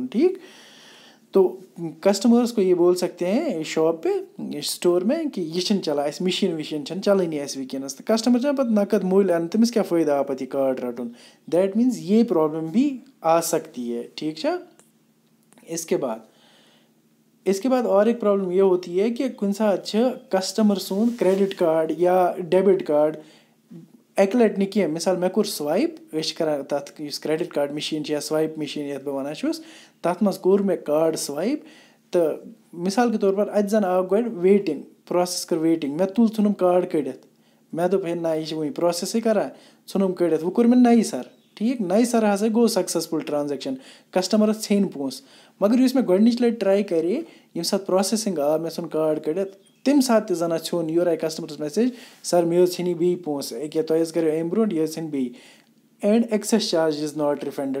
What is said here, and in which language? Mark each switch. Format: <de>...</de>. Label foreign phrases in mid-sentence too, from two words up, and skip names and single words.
<ur>ٹھیٖک تو کسٹمٲرٕس کو یہ بول سکتے ہیں شاپ پہ سٹور میں کہ</ur> <ks>یہِ چھِنہٕ چَلان اَسہِ مِشیٖن وِشیٖن چھَنہٕ چَلٲنی اَسہِ وٕنکٮ۪نَس تہٕ کَسٹمَر چھِ پَتہٕ نَقٕد مٔلۍ اَنان تٔمِس کیٛاہ فٲیدٕ آو پَتہٕ یہِ کارڈ رَٹُن.</ks> <en>that means</en> <ur>یہ پرٛابلِم بھی آ سکتی ہے.</ur> <ks>ٹھیٖک چھا.</ks> <ur>اس کے بعد اور ایک پرٛابلِم یہ ہوتی ہے کہ</ur> <ks>کُنہِ ساتہٕ چھِ کَسٹمَر سُنٛد</ks> <en>credit card</en> <ks>یا</ks> <en>debit card</en> <ks>اَکہِ لَٹہِ نہٕ کینٛہہ مِثال مےٚ کوٚر سٕوایپ أسۍ چھِ کَران تَتھ یُس</ks> <en>credit card machine</en> <ks>چھِ یا</ks> <en>swipe machine</en> <ks>یَتھ بہٕ وَنان چھُس تَتھ منٛز کوٚر مےٚ</ks> <en>card swipe</en> <ks>تہٕ</ks> <ur>مِثال کے طور پر</ur> <ks>اَتہِ زَن آو گۄڈٕ</ks> <en>waiting process</en> <ks>کٔر ویٹِنٛگ مےٚ تُل ژھٕنُم کارڈ کٔڑِتھ مےٚ دوٚپ ہے نہ یہِ چھِ وٕنہِ پرٛوسٮ۪سٕے کَران ژھٕنُم کٔڑِتھ وۄنۍ کوٚر مےٚ نَیہِ سَر. ٹھیٖک نَیہِ سَر ہسا گوٚو</ks> <en>successful transaction</en> <ks>کَسٹمَرَس ژھیٚنۍ پونٛسہٕ مگر یُس مےٚ گۄڈنِچ لَٹہِ ٹرٛاے کَرے ییٚمہِ ساتہٕ پرٛوسٮ۪سِنٛگ آو مےٚ ژھُن کارڈ کٔڑِتھ تَمہِ ساتہٕ تہِ زَن ژھیوٚن یورٕ آیہِ کَسٹمَرَس میسیج سَر مےٚ حظ ژھیٚنی بیٚیہِ پونٛسہٕ ایٚکیٛاہ تۄہہِ حظ کَریو اَمہِ برونٛٹھ یہِ حظ ژھیٚنۍ بیٚیہِ</ks> <en>and excess charges not refunded.</en>